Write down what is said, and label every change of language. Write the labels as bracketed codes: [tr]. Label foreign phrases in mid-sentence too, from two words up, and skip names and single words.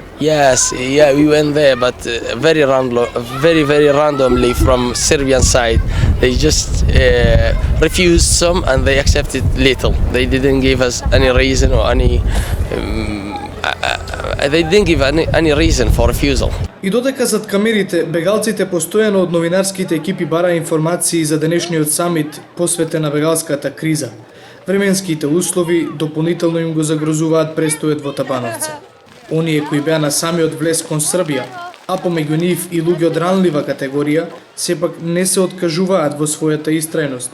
[en] yes, yeah, we went there, but very randomly from Serbian side. They just refused some and they accepted little. They didn't give us any reason or any. They didn't give any reason for refusal. [mk] И додека зад камерите бегалците постојано од новинарските екипи бараа информации за денешниот самит посветен на бегалската криза, временските услови дополнително им го загрозуваат престојот во Табановце. Оние кои беа на самиот влез кон Србија, а помеѓу нив и луѓе од ранлива категорија, сепак не се откажуваат во својата истрајност.